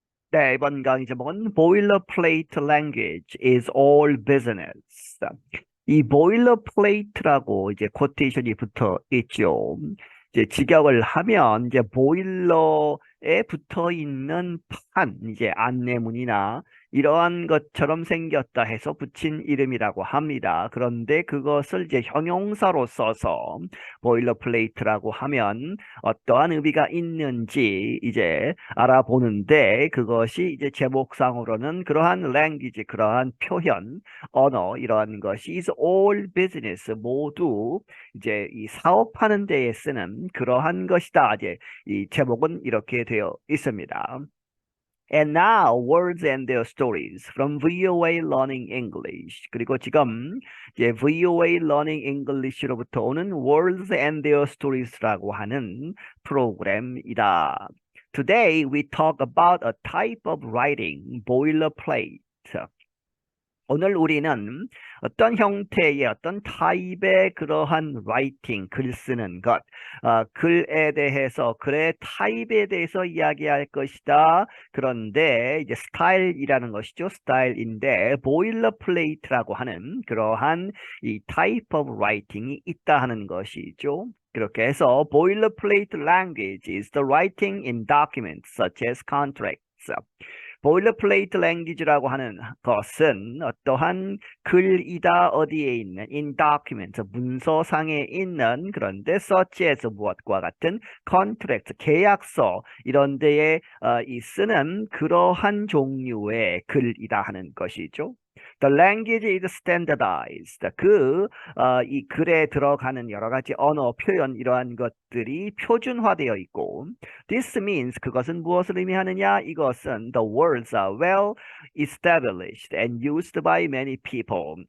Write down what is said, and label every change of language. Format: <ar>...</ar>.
<ko>네, 이번 강의 제목은</ko> <en>Boilerplate Language is all business.</en> <ko>이 boilerplate라고 이제 코테이션이 붙어 있죠. 이제 직역을 하면 이제 보일러에 붙어 있는 판, 이제 안내문이나 이러한 것처럼 생겼다 해서 붙인 이름이라고 합니다. 그런데 그것을 이제 형용사로 써서 보일러플레이트라고 하면 어떠한 의미가 있는지 이제 알아보는데 그것이 이제 제목상으로는 그러한 language, 그러한 표현, 언어 이러한 것이</ko> <en>is all business</en> <ko>모두 이제 이 사업하는 데에 쓰는 그러한 것이다. 이제 이 제목은 이렇게 되어 있습니다.</ko> <en>And now, words and their stories from VOA Learning English.</en> <ko>그리고 지금 이제 VOA Learning English로부터 오는 words and their stories라고 하는 프로그램이다.</ko> <en>Today, we talk about a type of writing, boilerplate.</en> <ko>오늘 우리는 어떤 형태의 어떤 타입의 그러한 라이팅, 글 쓰는 것, 글에 대해서, 글의 타입에 대해서 이야기할 것이다. 그런데 이제 스타일이라는 것이죠. 스타일인데 보일러플레이트라고 하는 그러한 이 타입 오브 라이팅이 있다 하는 것이죠.</ko> <en>그렇게 해서 boilerplate language is the writing in documents such as contracts.</en> <ko>보일러플레이트 랭귀지라고 하는 것은 어떠한 글이다 어디에 있는 in document 문서상에 있는 그런데 such as 무엇과 같은 contract 계약서 이런 데에 이 쓰는 그러한 종류의 글이다 하는 것이죠.</ko> <en>The language is standardized.</en> <ko>이 글에 들어가는 여러 가지 언어, 표현 이러한 것들이 표준화되어 있고</ko> <en>This means</en> <ko>그것은 무엇을 의미하느냐? 이것은</ko> <en>the words are well established and used by many people.</en>